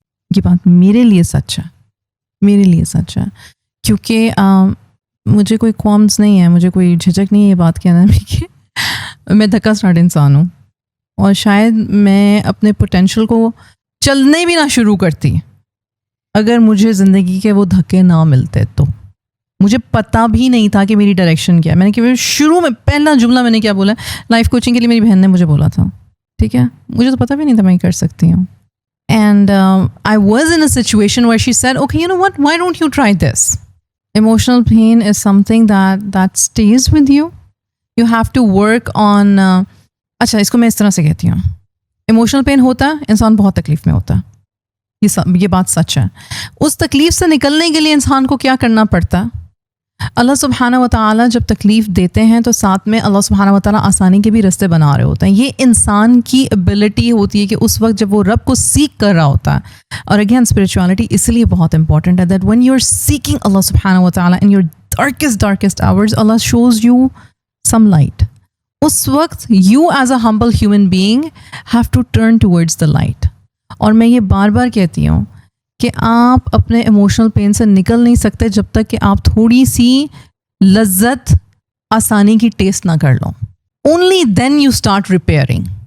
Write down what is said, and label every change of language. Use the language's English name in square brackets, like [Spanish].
[Urdu] یہ بات میرے لیے سچ ہے, کیونکہ مجھے کوئی کوامس نہیں ہے, مجھے کوئی جھجک نہیں ہے یہ بات کہنا میں کہ میں دھکا اسٹارٹ انسان ہوں, اور شاید میں اپنے پوٹینشیل کو چلنے بھی نہ شروع کرتی اگر مجھے زندگی کے وہ دھکے نہ ملتے. تو مجھے پتہ بھی نہیں تھا کہ میری ڈائریکشن کیا ہے. میں نے کہ شروع میں پہلا جملہ میں نے کیا بولا, لائف کوچنگ کے لیے میری بہن نے مجھے بولا تھا, ٹھیک ہے, مجھے تو پتہ بھی نہیں تھا میں یہ کر سکتی ہوں. [English] And I was in a situation where she said, okay, you know what, why don't you try this? Emotional pain is something that stays with you. You have to work on [Urdu] اچھا اس کو میں اس طرح سے کہتی ہوں, emotional pain ہوتا ہے, انسان بہت تکلیف میں ہوتا ہے, یہ بات سچ ہے. اس تکلیف سے نکلنے کے لیے انسان کو کیا کرنا پڑتا ہے؟ اللہ سبحانہ و تعالیٰ جب تکلیف دیتے ہیں تو ساتھ میں اللہ سبحانہ و تعالیٰ آسانی کے بھی رستے بنا رہے ہوتے ہیں. یہ انسان کی ایبلٹی ہوتی ہے کہ اس وقت جب وہ رب کو سیکھ کر رہا ہوتا ہے. اور اگین اسپرچوالٹی اس لیے بہت امپورٹنٹ ہے that [English] when you're seeking Allah subhanahu wa ta'ala in your darkest hours, Allah shows you some light. [Urdu] اس وقت [English] you as a humble human being have to turn towards the light. [Urdu] اور میں یہ بار بار کہتی ہوں کہ آپ اپنے ایموشنل پین سے نکل نہیں سکتے جب تک کہ آپ تھوڑی سی لذت آسانی کی ٹیسٹ نہ کر لو. [English] Only then you start repairing.